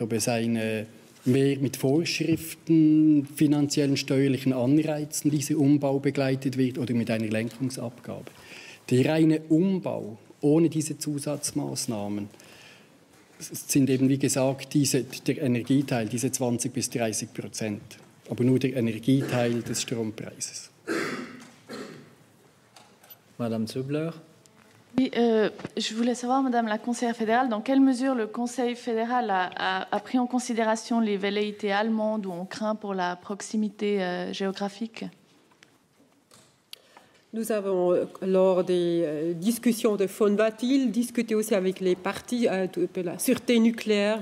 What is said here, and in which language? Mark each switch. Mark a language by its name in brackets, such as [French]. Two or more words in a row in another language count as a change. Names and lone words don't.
[German] Ob es mehr mit Vorschriften, finanziellen, steuerlichen Anreizen dieser Umbau begleitet wird oder mit einer Lenkungsabgabe. Der reine Umbau ohne diese Zusatzmaßnahmen sind eben, wie gesagt, der Energieteil, diese 20-30%. Aber nur der Energieteil des Strompreises. [French] Madame Zubler. Oui, je voulais savoir, Madame la conseillère fédérale, dans quelle mesure le Conseil fédéral a pris en considération les velléités allemandes où on craint pour la proximité géographique? Nous avons, lors des discussions de Von-Watil, discuté aussi avec les partis de la sûreté nucléaire.